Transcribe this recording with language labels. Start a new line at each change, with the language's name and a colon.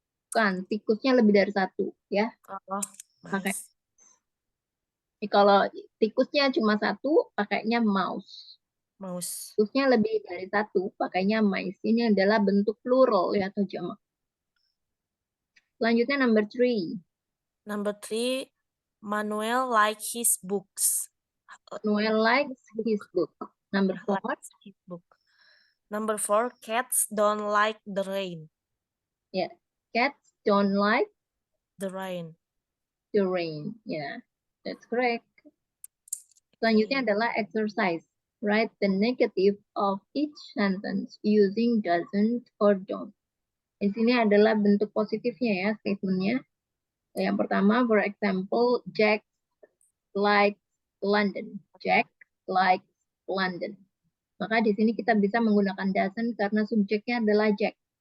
Indonesian: Bukan, tikusnya lebih dari satu ya. Oh, Pakai.
English: mice.
Indonesian: Kalau tikusnya cuma satu, pakainya mouse.
English: Mouse.
Indonesian: Tikusnya lebih dari satu, pakainya mice. Ini adalah bentuk plural ya atau jamak. Selanjutnya
English: number 3. Number 3, Manuel like his books. Noel likes his book. Number 4. Likes his book. Number 4, cats don't like the rain. Yeah, cats don't like The rain. the rain. Yeah, that's correct.
Indonesian: Selanjutnya adalah exercise.
English: Write the negative of each sentence using doesn't or don't.
Indonesian: Di sini adalah bentuk positifnya ya, statementnya. Yang pertama, for example,
English: Jack likes London. Jack likes London.
Indonesian: Maka di sini kita bisa menggunakan doesn't karena subjeknya adalah Jack.